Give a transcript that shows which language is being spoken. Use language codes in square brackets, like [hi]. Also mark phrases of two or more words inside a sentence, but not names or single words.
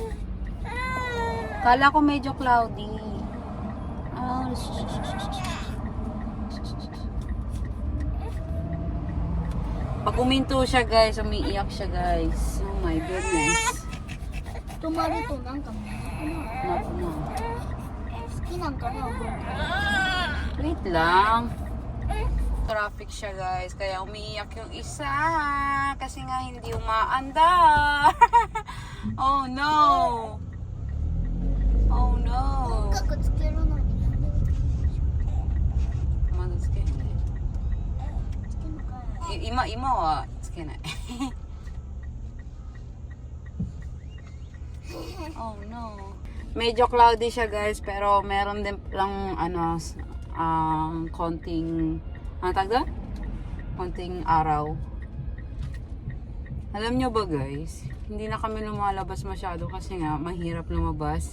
[tl] Kala ko medyo cloudy. Pag uminto siya, guys, umiiyak siya, guys. [en] Oh my goodness. [ja] 止まるとなんか好 [tl] Naku na. [ja] きなんかな。 [tl] Wait lang. Traffic siya, guys. Kaya umiiyak yung isa. Kasi nga hindi umaandar. [en] Oh no. Oh no. [ja] 音楽つけるのになんでまだつけない。つけんのかい。今はつけない。 [en] Oh no. [tl] Medyo cloudy siya, guys, pero meron din lang konting konting araw. Alam nyo ba, guys, hindi na kami lumalabas masyado kasi nga mahirap lumabas.